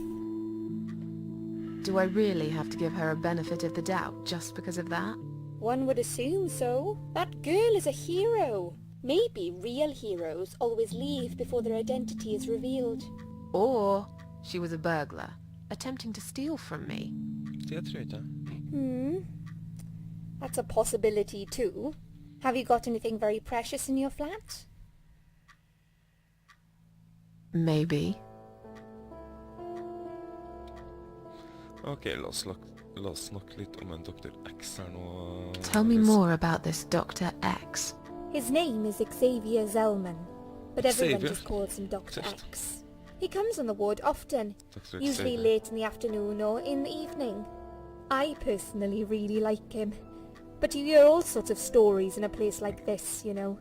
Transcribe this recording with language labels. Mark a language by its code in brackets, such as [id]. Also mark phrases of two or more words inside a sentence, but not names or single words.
[en] Do I really have to give her a benefit of the doubt just because of that? One would assume so. That girl is a hero. Maybe real heroes always leave before their identity is revealed. Or she was a burglar, attempting to steal from me. [da] Det tror jeg ikke. [en] That's a possibility too. Have you got anything very precious in your flat? Maybe. [no] Ok, la oss snakke litt om en Dr. X her nå. [en] Tell me Liz. more about this Dr. X. His name is Xavier Zellman, but everyone Xavier? just calls him Dr. Just- X. He comes on the ward often, Dr. usually Xavier. late in the afternoon or in the evening. I personally really like him, but you hear all sorts of stories in a place like this, you know.